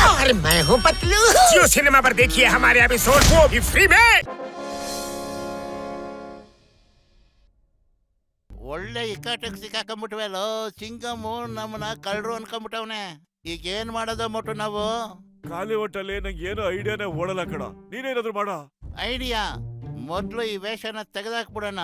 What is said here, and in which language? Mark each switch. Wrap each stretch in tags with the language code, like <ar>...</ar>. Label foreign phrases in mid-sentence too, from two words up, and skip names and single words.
<hi>और मैं हूँ पतलू। जियो सिनेमा पर देखिए हमारे एपिसोड, वो भी फ्री में।</hi> <kn>ಒಳ್ಳೆ ಇಕ್ಕಟ್ಟಿಗೆ ಸಿಕ್ಕಾಕೊಂಡ್ಬಿಟ್ವಲ್ಲೋ. ಚಿಂಗಮ್ಮು ನಮ್ಮನ್ನ ಕಳ್ರು ಅನ್ಕೊಂಡ್ಬಿಟ್ಟವನೆ. ಈಗ ಏನ್ ಮಾಡೋದು ಮೊಟ್ಟು ನಾವು? ಖಾಲಿ ಹೊಟ್ಟಲ್ಲಿ ನಂಗೆ ಏನು ಐಡಿಯಾನೇ ಓಡಲ್ಲ ಕಣ. ನೀನೇನಾದ್ರು ಮಾಡ. ಐಡಿಯಾ ಮೊದ್ಲು ಈ ವೇಷನ ತೆಗೆದಾಕ್ಬಿಡೋಣ.</kn>